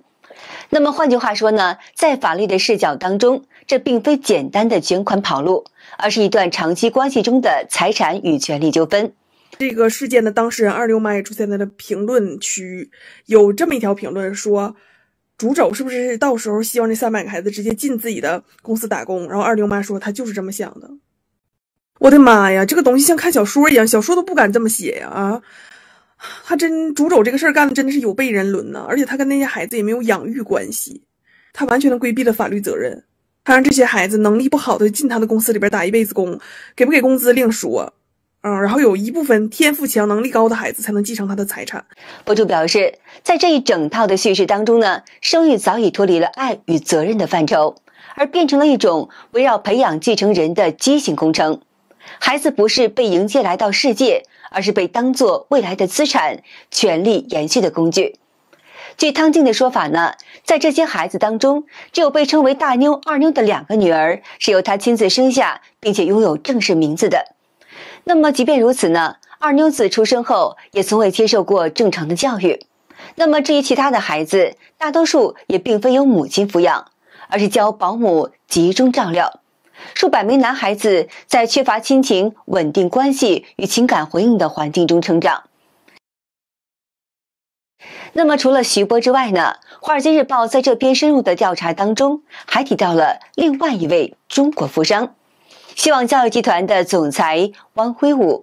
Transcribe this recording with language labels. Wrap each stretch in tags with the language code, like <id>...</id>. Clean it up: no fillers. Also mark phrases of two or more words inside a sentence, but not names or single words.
<zh>那麼換句話說呢，在法律的視角當中，這並非簡單的捲款跑路，而是一段長期關係中的財產與權利糾紛。這個事件的當事人二妞媽也出現在了評論區，有這麼一條評論說，主軸是不是到時候希望這300 個孩子直接進自己的公司打工？然後二妞媽說她就是這麼想的。我的媽呀，這個東西像看小說一樣，小說都不敢這麼寫呀！啊，他真主軸這個事兒幹的真的是有悖人倫吶，而且他跟那些孩子也沒有養育關係，他完全的規避了法律責任，他讓這些孩子能力不好的進他的公司裡邊打一輩子工，給不給工資另說。然後有一部分天賦強、能力高的孩子才能繼承他的財產。博主表示，在這一整套的敘事當中呢，生育早已脫離了愛與責任的範疇，而變成了一種圍繞培養繼承人的畸形工程。孩子不是被迎接來到世界，而是被當作未來的資產、權力延續的工具。據湯靜的說法呢，在這些孩子當中，只有被稱為大妞、二妞的2個女兒是由她親自生下，並且擁有正式名字的。那麼即便如此呢，二妞子出生後也從未接受過正常的教育。那麼至於其他的孩子，大多數也並非由母親撫養，而是交保姆集中照料。數百名男孩子在缺乏親情、穩定關係與情感回應的環境中成長。那麼除了徐波之外呢，《華爾街日報》在這篇深入的調查當中，還提到了另外一位中國富商，希望教育集團的總裁汪輝武。</zh>